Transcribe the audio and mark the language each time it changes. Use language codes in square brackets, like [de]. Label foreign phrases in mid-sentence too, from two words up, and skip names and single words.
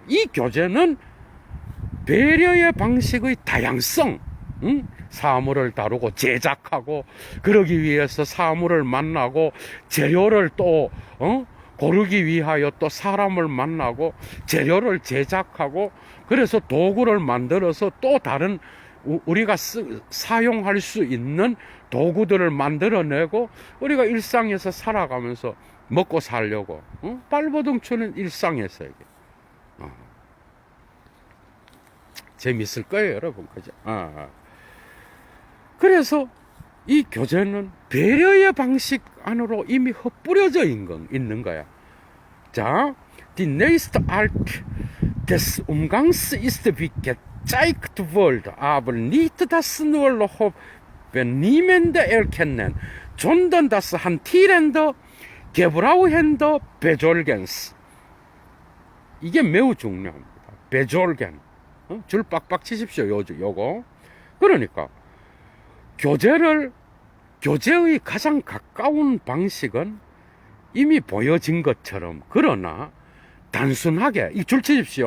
[ko] 이 교제는 배려의 방식의 다양성, 사물을 다루고 제작하고 그러기 위해서 사물을 만나고 재료를 또 고르기 위하여 또 사람을 만나고 재료를 제작하고 그래서 도구를 만들어서 또 다른 우리가 사용할 수 있는 도구들을 만들어내고 우리가 일상에서 살아가면서 먹고 살려고 발버둥 치는 일상의 세계. 재밌을 거예요 여러분, 그죠? 그래서 이 교제는 배려의 방식 안으로 이미 흩뿌려져 있는 거야. 자, [de] die nächste Art des Umgangs ist wie gezeigt wurde, aber nicht das nur noch benehmende Erkennen, sondern das hantierende, gebrauchende Besorgens. [ko] 이게 매우 중요합니다. Besorgen. 줄 빡빡 치십시오, 요거. 그러니까 교제의 가장 가까운 방식은 이미 보여진 것처럼, 그러나 단순하게 이 줄 치십시오.